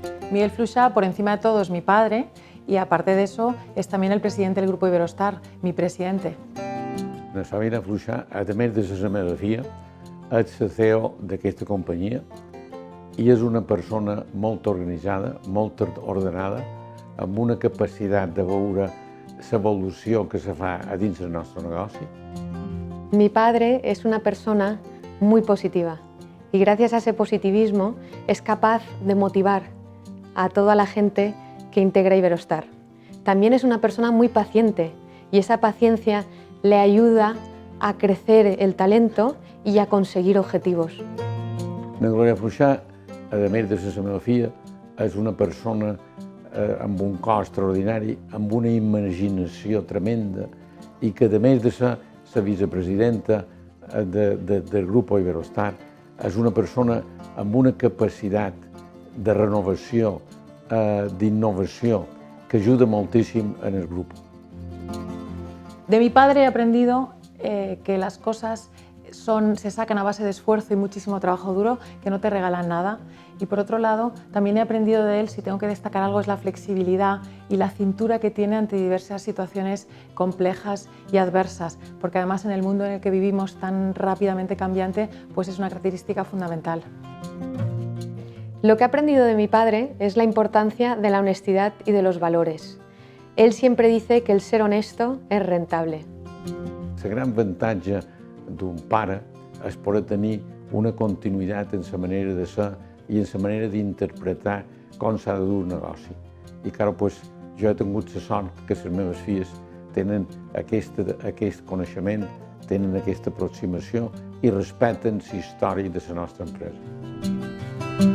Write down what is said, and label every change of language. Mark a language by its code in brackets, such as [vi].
[es] Miguel Fluixà, por encima de todo, es mi padre y aparte de eso es también el presidente del Grupo Iberostar, mi presidente. [ca] Sabina Fluixà, a més de la meva filla, és la CEO d'aquesta companyia i és una persona molt organitzada, molt ordenada, amb una capacitat de veure l'evolució que se fa a dins del nostre negoci. [es] Mi padre es una persona muy positiva y gracias a ese positivismo es capaz de motivar a toda la gente que integra Iberostar. También es una persona muy paciente y esa paciencia le ayuda a crecer el talento y a conseguir objetivos. [ca] La Glòria Fluixà, a més de ser la meva filla, és una persona amb un cos extraordinari, amb una imaginació tremenda i que, a més de ser la vicepresidenta del Grup Iberostar, és una persona amb una capacitat de renovació, d'innovació, que ayuda moltíssim en el grupo. [es] De mi padre he aprendido que las cosas se sacan a base de esfuerzo y muchísimo trabajo duro, que no te regalan nada. Y por otro lado, también he aprendido de él, si tengo que destacar algo, es la flexibilidad y la cintura que tiene ante diversas situaciones complejas y adversas, porque además en el mundo en el que vivimos tan rápidamente cambiante, pues es una característica fundamental. Lo que he aprendido de mi padre es la importancia de la honestidad y de los valores. Él siempre dice que el ser honesto es rentable. [ca] El gran avantatge d'un pare és poder tenir una continuïtat en la manera de ser i en la manera d'interpretar com s'ha de dur un negoci. I clar, jo he tingut la sort que les meves filles tenen aquest coneixement, tenen aquesta aproximació i respecten la història de la nostra empresa.